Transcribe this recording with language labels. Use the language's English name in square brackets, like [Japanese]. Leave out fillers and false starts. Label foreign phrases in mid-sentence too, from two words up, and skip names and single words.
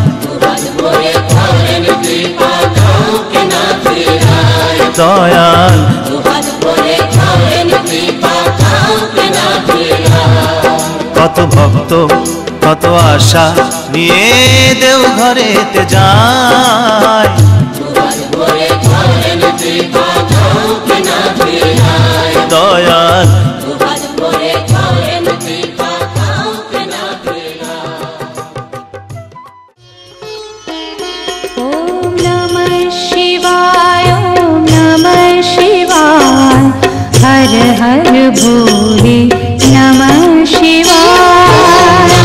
[Bangla] দয়াল কত ভক্ত কত আশা নিয়ে দেওঘরেতে যায়, দয়াল [Hindi] ओम नमः शिवाय हर हर भोले नमः शिवाय